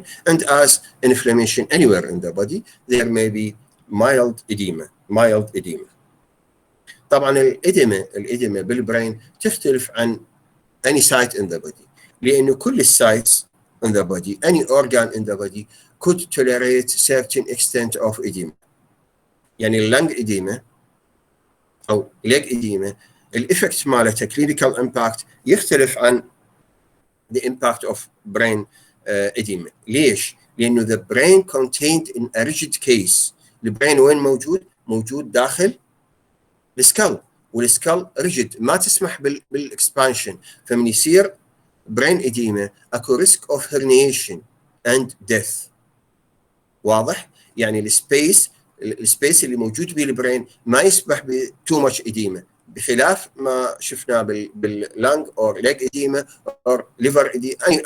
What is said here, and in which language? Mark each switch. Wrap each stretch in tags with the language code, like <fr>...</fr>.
<en>And as inflammation anywhere in the body, there may be mild edema.</en> <ar>طبعا الإديمة بالبرين تختلف عن</ar> <en>any site in the body،</en> <ar>لأنه كل السايتس</ar> <en>in the body, any organ in the body could tolerate certain extent of edema.</en> <ar>يعني اللنج إديمة أو leg إديمة الإفكت مالتها</ar> <en>clinical impact</en> <ar>يختلف عن</ar> <en>the impact of brain edema.</en> <ar>ليش؟ لأنه</ar> <en>the brain contained in a rigid case.</en> <ar>البرين وين موجود؟ موجود داخل السكال، والسكال ريجيد ما تسمح بالاكسبانشن، فمن يصير</ar> <en>brain edema</en> <ar>اكو</ar> <en>risk of herniation and death.</en> <ar>واضح؟ يعني السبيس اللي موجود به البرين ما يسمح ب</ar> <en>too much edema،</en> <ar>بخلاف ما شفنا باللانج</ar> <en>or leg edema or liver edema.</en>